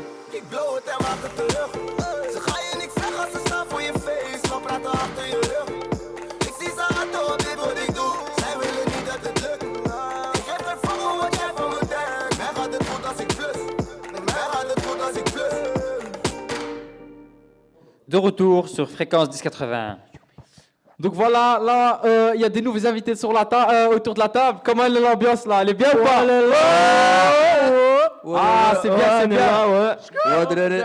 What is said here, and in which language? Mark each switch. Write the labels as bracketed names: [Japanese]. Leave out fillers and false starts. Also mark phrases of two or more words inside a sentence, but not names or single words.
[Dutch] Ik blow het en maak het terug. Ze gaan je niks zeggen als ze staan voor je face, maar praten achter je rug. Ik zie ze haten op dit wat ik doe, zij willen niet dat het lukt. Ik heb geen fuck om wat jij van me denkt. Mij gaat het goed als ik plus. Mij gaat het goed als ik plus. [French] De retour sur Fréquence 1080. Donc voilà, là, il y a des nouveaux invités sur autour de la table. Comment est l'ambiance là? Elle est bien ou pas? Ah, c'est bien, c'est bien.